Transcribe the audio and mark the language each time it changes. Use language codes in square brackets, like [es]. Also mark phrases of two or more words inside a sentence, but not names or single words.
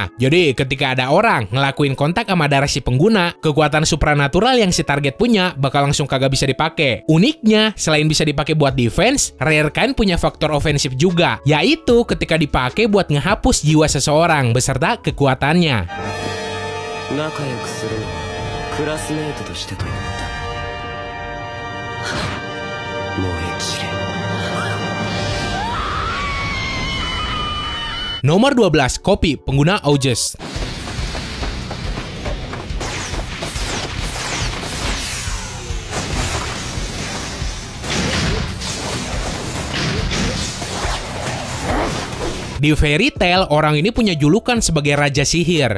[id] Jadi ketika ada orang ngelakuin kontak sama darah si pengguna, kekuatan supranatural yang si target punya bakal langsung kagak bisa dipakai. Uniknya, selain bisa dipakai buat defense, Rare Kind punya faktor ofensif juga, yaitu ketika dipakai buat ngehapus jiwa seseorang beserta kekuatannya. [ja] 仲良くするのはクラスメートとしてと言った。燃え散れ。 [id] Nomor 12, kopi pengguna August. Di Fairy Tail, orang ini punya julukan sebagai Raja Sihir.